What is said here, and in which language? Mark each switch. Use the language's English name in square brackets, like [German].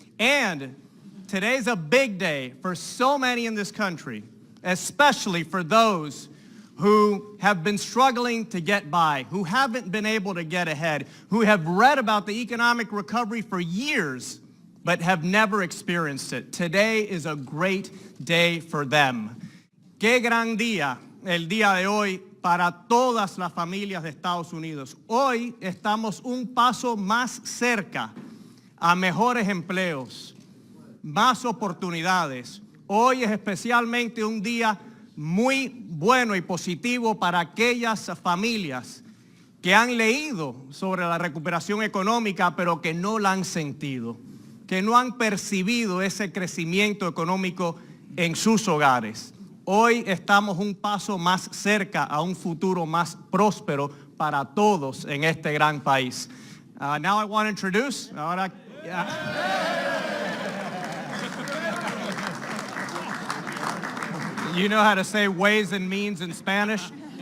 [English] And today's a big day for so many in this country, especially for those who have been struggling to get by, who haven't been able to get ahead, who have read about the economic recovery for years, but have never experienced it. Today is a great day for them. [Spanish] Qué gran día el día de hoy para todas las familias de Estados Unidos. Hoy estamos un paso más cerca a mejores empleos, más oportunidades. Hoy es especialmente un día muy bueno y positivo para aquellas familias que han leído sobre la recuperación económica, pero que no la han sentido, que no han percibido ese crecimiento económico en sus hogares. Hoy estamos un paso más cerca a un futuro más próspero para todos en este gran país. [English] Now I want to introduce, you know how to say ways and means in Spanish?